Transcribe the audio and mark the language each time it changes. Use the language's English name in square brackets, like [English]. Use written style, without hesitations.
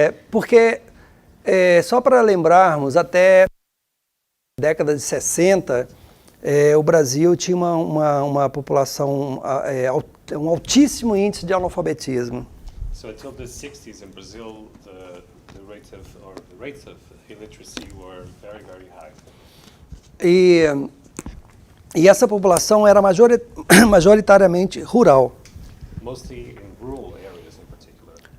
[Portuguese] Porque, só para lembrarmos, até a década de 60, o Brasil tinha uma população, um altíssimo índice de analfabetismo. [English] So until the 60s in Brazil, the rates of illiteracy were very, very high. [Portuguese] E essa população era majoritariamente rural. [English] Mostly in rural areas in particular.